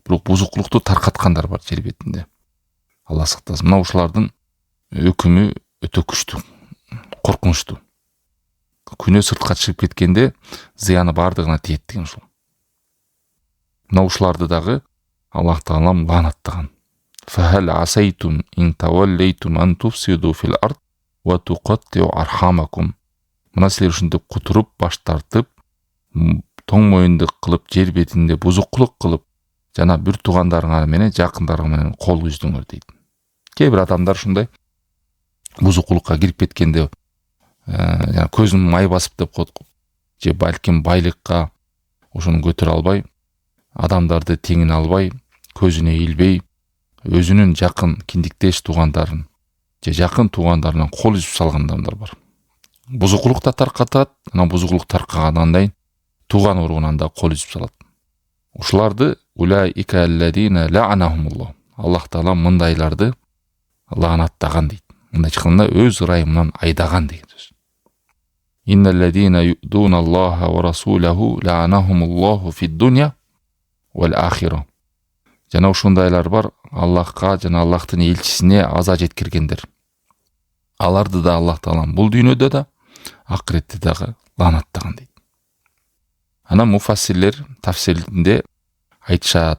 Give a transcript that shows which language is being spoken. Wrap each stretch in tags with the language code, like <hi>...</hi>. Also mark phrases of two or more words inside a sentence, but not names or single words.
<ky>Бирок бузукулукту таркаткандар бар жер бетинде. Алла сактасын. Мына ушулардын өкүмү өтө күчтүү, коркунучтуу. Күнөө сыртка чыгып кеткенде зыяны бардыгына тиет деген ушул. Мына ушуларды дагы Аллах Таалам лаанаттаган.</ky> <ar>فهل عسيتم إن توليتم أن تفسدوا في الأرض وتقطعوا أرحامكم.</ar> <ky>Мына силер ушинтип кутуруп, баш тартып, тоң моюндук кылып, жер бетинде бузукулук кылып, жана бир туугандарыңар менен, жакындарың менен кол үздүңөр дейт. Кээ бир адамдар ушундай бузукулукка кирип кеткенде, жана көзүн май басып деп коет, же балким байлыкка ошону көтөрө албай, адамдарды теңине албай, көзүнө ийилбей, өзүнүн жакын киндиктеш туугандарын же жакын туугандарынан кол үзүп салган адамдар бар. Бузукулук да таркатат, анан бузукулук таркагандан кийин тууган уругунан да кол үзүп салат. Ушуларды</ky> <ar>أولئك الذين لعنهم الله.</ar> <ky>Аллах Таала мындайларды лаанаттаган дейт. Мындай чыкканда өз ырайымынан айдаган деген сөз.</ky> <ar>إن الذين يؤذون الله ورسوله لعنهم الله في الدنيا والآخرة.</ar> <ky>Жана ушундайлар бар, Аллахка жана Аллахтын элчисине аза жеткиргендер. Аларды да Аллах Таалам бул дүйнөдө да, акыретте дагы лаанаттаган дейт. Анан муфассирлер тафсиринде айтышат.</ky>